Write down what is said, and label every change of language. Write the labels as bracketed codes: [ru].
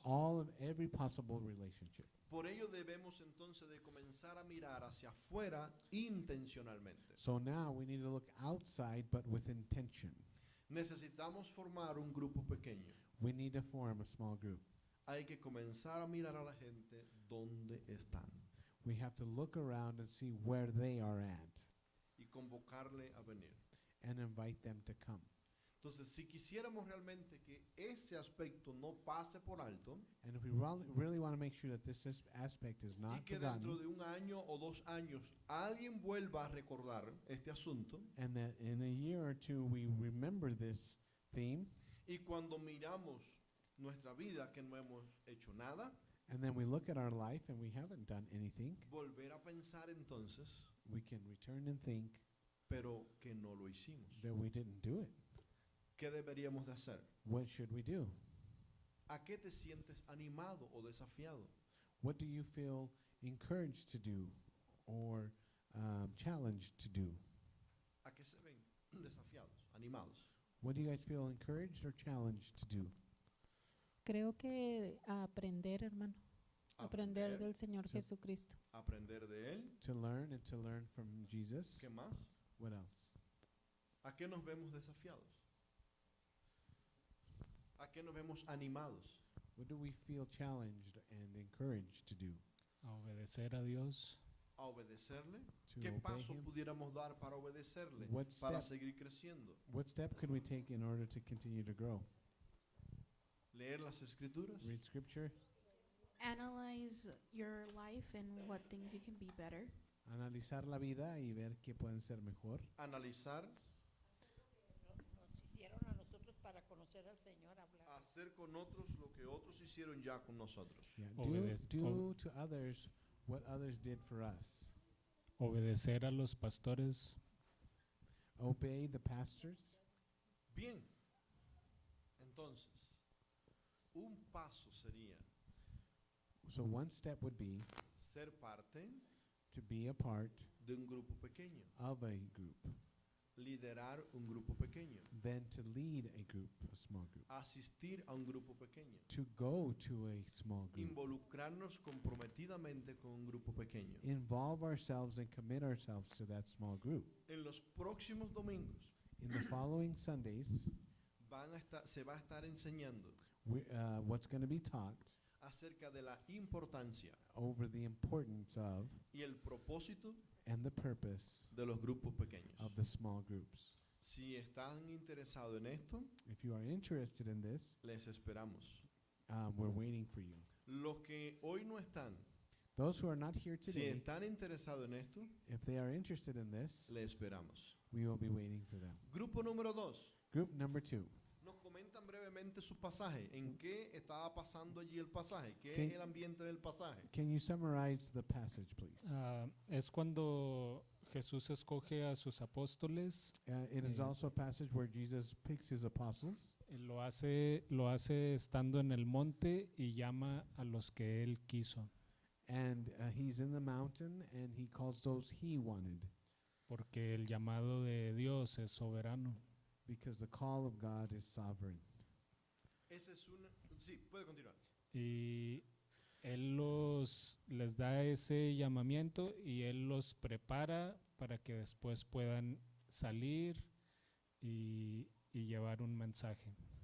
[en] all of every possible relationship. [es] Por ello debemos entonces de comenzar a mirar hacia afuera intencionalmente. [en] So now we need to look outside, but with intention. [es] Necesitamos formar un grupo pequeño. [en] We need to form a small group. [es] Hay que comenzar a mirar a la gente donde están [en] We have to look around and see where they are at [es] y convocarle a venir. [en] and invite them to come. [es] Entonces, si quisiéramos realmente que ese aspecto no pase por alto [en] And if we really want to make sure that this aspect is [es] y [en] not [es] que dentro [en] forgotten, [es] de un año o 2 años alguien vuelva a recordar este asunto [en] and that in a year or two we remember this theme, [es] y cuando miramos nuestra vida que no hemos hecho nada, [en] and then we look at our life and we haven't done anything, [es] volver a pensar entonces, [en] we can return and think [es] pero que no lo hicimos. [en] that we didn't do it. [es] ¿Qué deberíamos de hacer? [en] What should we do? [es] ¿A qué te sientes animado o desafiado? [en] What do you feel encouraged to do or challenged to do? [es] ¿A qué se ven desafiados, animados? [en] What do you guys feel encouraged or challenged to do? [es] Creo que a aprender, hermano. Aprender del Señor Sí. Jesucristo. Aprender de Él. [en] To learn and to learn from Jesus. [es] ¿Qué más? [en] What else? [es] ¿A qué nos vemos desafiados? ¿A qué nos vemos animados? [en] What do we feel challenged and encouraged to do? [es] A obedecer a Dios, ¿A obedecerle? [en] To [es] ¿Qué [en] obey [es] paso [en] him? [es] pudiéramos dar para obedecerle? [en] What [es] Para step, seguir creciendo. [en] what step could we take in order to continue to grow? [es] Leer las escrituras. [en] Read scripture, Analyze your life and what things you can be better. [es] analizar la vida y ver qué pueden ser mejor. Analizar. Nos hicieron a nosotros para conocer al Señor, hablar. Hacer con otros lo que otros hicieron ya con nosotros. [en] Yeah, [es] Obedece- [en] do to others what others did for us. [es] obedecer a los pastores, [en] Obey the pastors. [es] Bien. Entonces, un paso sería [en] So one step would be [es] ser parte [en] to be a part [es] de un grupo pequeño, [en] of a group, [es] liderar un grupo pequeño, [en] then to lead a group, a small group, [es] asistir a un grupo pequeño, [en] to go to a small group, [es] involucrarnos comprometidamente con un grupo pequeño. [en] involve ourselves and commit ourselves to that small group. [es] En los próximos domingos [en] In the following Sundays, [es] se va a estar enseñando [en] what's going to be taught [es] acerca de la importancia [en] over the importance of [es] y el propósito [en] and the purpose [es] de los grupos pequeños. [en] of the small groups. [es] Si están interesados en esto, [en] If you are interested in this, [es] les esperamos. [en] we're waiting for you. [es] Los que hoy no están, [en] Those who are not here [es] si [en] today, [es] están interesados en esto, [en] if they are interested in this, [es] les esperamos. [en] we will be waiting for them. [es] Grupo número 2. [en] Group number 2. [es] Nos comentan brevemente su pasaje. ¿En qué estaba pasando allí el pasaje? ¿Qué ¿Qué? es el ambiente del pasaje? [en] Can you summarize the passage, please? [es] Es cuando Jesús escoge a sus apóstoles, [en] It is also a passage where Jesus picks his apostles, [es] lo hace estando en el monte y llama a los que él quiso, [en] and he's in the mountain, and he calls those he wanted, [es] porque el llamado de Dios es soberano. [en] because the call of God is sovereign. [es] Ese es una... Sí, puede continuar. Y él les da ese llamamiento y él los prepara para que después puedan salir y llevar un mensaje.